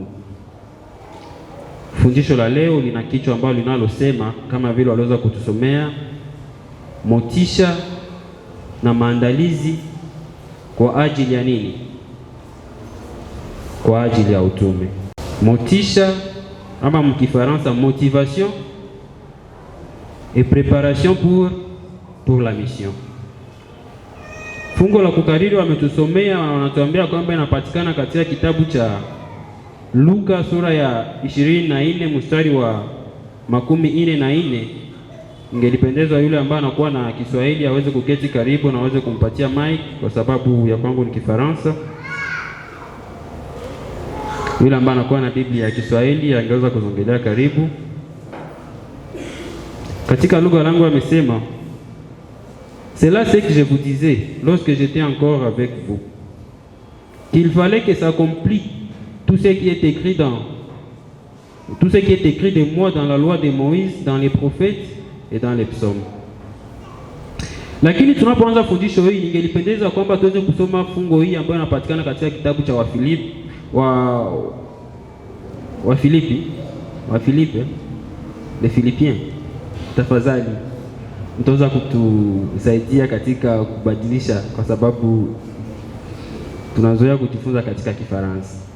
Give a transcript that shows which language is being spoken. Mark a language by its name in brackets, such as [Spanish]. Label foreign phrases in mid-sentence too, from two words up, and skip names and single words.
[Swahili] Fundisho la leo lina kichwa ambalo linalosema kama vile waliweza kutusomea, motisha na maandalizi kwa ajili ya nini? Kwa ajili ya utume. Motisha ama mkifaransa [French] motivation et préparation pour la mission. [Swahili] Fungo la kukariri wametusomea, wanatuambia kwamba inapatikana katika kitabu cha Luka sura ya 24 mstari wa 44. Ingelipendezwa yule ambaye anakuwa na Kiswahili aweze kuketi karibu na aweze kumpatia mic, kwa sababu ya kwangu ni Kifaransa. Yule ambaye anakuwa na Biblia ya Kiswahili angeweza kuzongelea karibu. Katika lugha langu amesema, [French] c'est là ce que je vous disais lorsque j'étais encore avec vous, qu'il fallait que s'accomplisse tout ce qui est écrit de moi dans la loi de Moïse, dans les prophètes et dans les psaumes. [Swahili] Lakini tunapoanza fundisho hili, ningelipendeza kwamba tuweze kusoma fungo hii ambayo inapatikana katika kitabu cha Wafilipi, [French] les Philippiens. [Swahili] Tafadhali mtaweza kutusaidia katika kubadilisha, kwa sababu tunazoea kujifunza katika Kifaransa.